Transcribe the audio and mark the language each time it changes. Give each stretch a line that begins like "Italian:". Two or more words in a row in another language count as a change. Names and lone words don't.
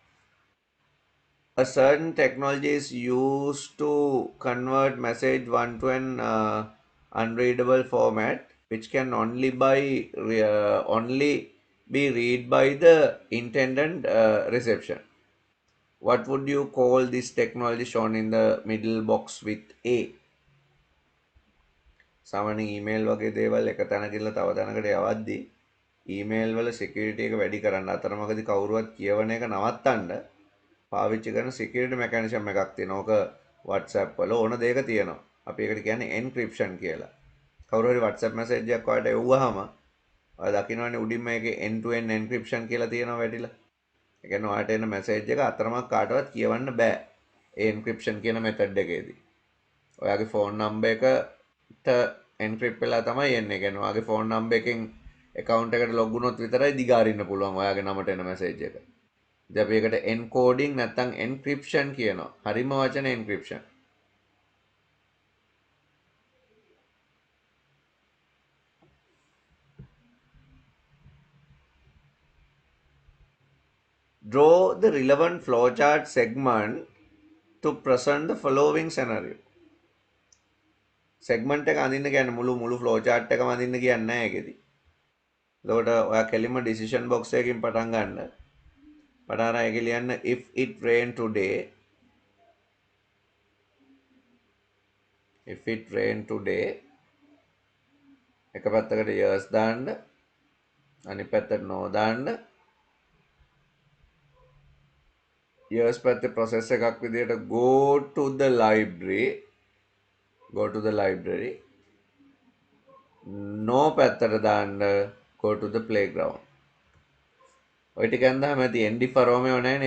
English: A certain technology is used to convert message 1 to an unreadable format, which can only be read by the intended reception. What would you call this technology shown in the middle box with A?
Sinhala: සාමාන්‍යයෙන් ඊමේල් වගේ දේවල් එක තැනකින්ලා තව තැනකට යවද්දී ඊමේල් වල සිකියුරිටි එක වැඩි කරන්න අතරමඟදී කවුරුවත් කියවන එක නවත්තන්න පාවිච්චි කරන
English: security mechanism
Sinhala: එකක් තියෙනවා. ඕක WhatsApp වල ඕන දෙයක තියෙනවා. අපි ඒකට කියන්නේ එන්ක්‍රිප්ෂන් කියලා. කවුරු හරි WhatsApp මැසේජ් එකක් ඔයාලට එව්වහම ඔයා දකින්නවනේ උඩින්ම ඒකේ
English: end to end encryption
Sinhala: කියලා තියෙනවා වැටිලා. ඒ කියන්නේ ඔයාලට එන මැසේජ් එක අතරමඟ කාටවත් කියවන්න බෑ. ඒ encryption කියන method එකේදී. ඔයාගේ
English: phone number
Sinhala: එකට එන්ක්‍රිප්ට් වෙලා තමයි එන්නේ. ඒ කියන්නේ ඔයාගේ
English: phone number
Sinhala: එකෙන් account එකට log වුණොත් විතරයි දිගාරින්න පුළුවන් ඔයාගේ නමට එන message එක. ඉතින් අපි ඒකට encoding නැත්නම් encryption කියනවා. හරිම වචන encryption.
English: Draw the relevant flowchart segment to present the following scenario.
Sinhala: segment එක අඳින්න කියන්නේ මුළු flowchart එකම අඳින්න කියන්නේ නැහැ ඒකෙදි. එතකොට ඔයා කෙලින්ම decision box එකකින් පටන් ගන්න. පටන් අරන් ඒකේ ලියන්න
English: if it rain today, if it rain today
Sinhala: එක පැත්තකට years දාන්න, අනිත් පැත්තට no දාන්න. years පැත්තේ process එකක් විදිහට
English: go to the library, go to the library.
Sinhala: no පැත්තට දාන්න
English: go to the playground.
Sinhala: ඔය ටික ඇන්දාම ඇති එන්ඩි ෆරෝමයෝ නැහැ නේ.